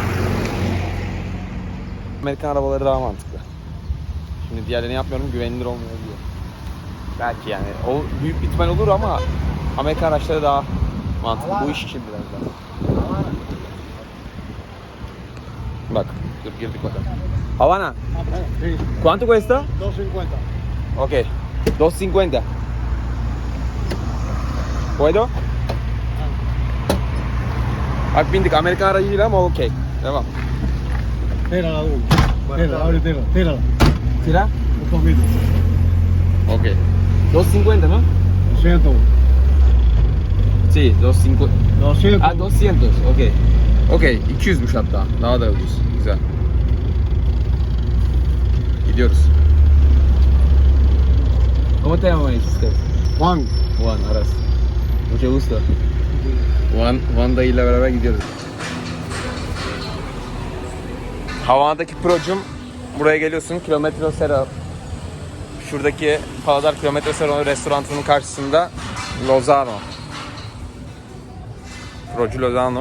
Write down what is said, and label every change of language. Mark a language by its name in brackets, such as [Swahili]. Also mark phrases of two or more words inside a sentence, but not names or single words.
[Turkish] Amerikan arabaları daha mantıklı. Şimdi diğerlerini yapmıyorum, güvenilir olmuyor diyor. Belki yani. O büyük bir ihtimal olur ama Amerikan araçları daha mantıklı. Bu iş için biraz daha. Bak, dur girdik bakalım. Havana. [Spanish] ¿Cuánto cuesta? 250. Ok. 250. ¿Puedo? [Turkish] Bak bindik. Amerikan aracı değil ama okey. Devam. [Spanish] Tírala, tírala, abre, tírala. Tira? Un poquito. Ok. 250, ¿no? 200. Sí, 250. 200. [Turkish] Ah, 200. Ok. Ok. 200'müş hatta. Daha da ucuz. Güzel. Gidiyoruz. [Spanish] ¿Cómo te llamas usted? Juan. [Turkish] Juan Aras. [Spanish] Mucho gusto. [Turkish] Juan dayıyla beraber gidiyoruz. Havana'daki procum, buraya geliyorsun, Kilometro Zero. Şuradaki Paladar Kilometro Zero restoranının karşısında Lozano. Procu Lozano.